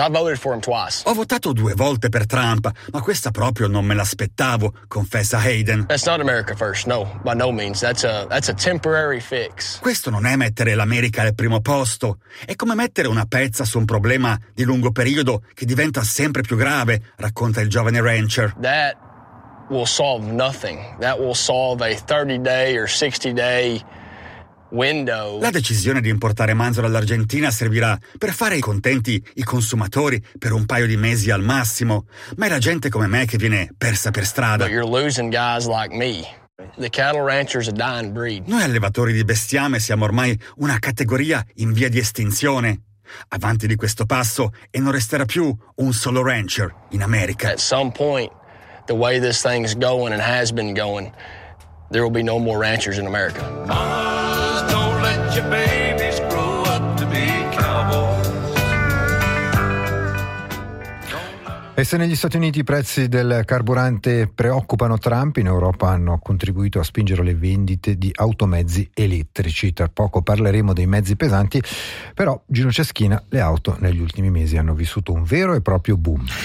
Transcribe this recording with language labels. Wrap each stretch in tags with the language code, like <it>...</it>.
<en>I voted for him twice.</en> <it>Ho votato due volte per Trump, ma questa proprio non me l'aspettavo, confessa Hayden.</it> <en>That's not America first, no, by no means. That's a temporary fix.</en> <it>Questo non è mettere l'America al primo posto. È come mettere una pezza su un problema di lungo periodo che diventa sempre più grave, racconta il giovane rancher.</it> <en>That will solve nothing. That will solve a 30-day or 60-day window.</en> <it>La decisione di importare manzo dall'Argentina servirà per fare contenti i consumatori per un paio di mesi al massimo, ma è la gente come me che viene persa per strada.</it> <en>But you're losing guys like me. The cattle rancher's a dying breed.</en> <it>Noi allevatori di bestiame siamo ormai una categoria in via di estinzione. Avanti di questo passo e non resterà più un solo rancher in America.</it> <en>At some point, the way this thing's going and has been going, there will be no more ranchers in America. Mamas, don't let your babies grow up to be cowboys.</en> <it>E se negli Stati Uniti i prezzi del carburante preoccupano Trump, in Europa hanno contribuito a spingere le vendite di automezzi elettrici. Tra poco parleremo dei mezzi pesanti, però Gino Ceschina, le auto negli ultimi mesi hanno vissuto un vero e proprio boom.</it>